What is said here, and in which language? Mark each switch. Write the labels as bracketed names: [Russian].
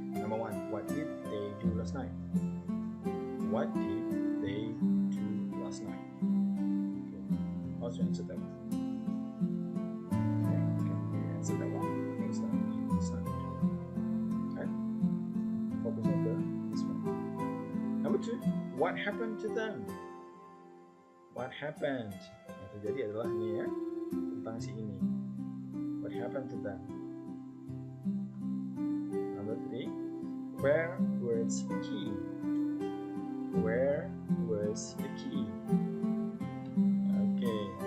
[English] Number 1, what did they do last night? What did they do last night? Okay. How to answer that one? Okay, answer that one. It's not true. Okay. Focus on this one. Number 2, what happened to them? What happened? [Indonesian] Yang terjadi adalah ini ya, tentang si ini. [English] What happened to them? Number 3, where was the key? Where was the key? Okay.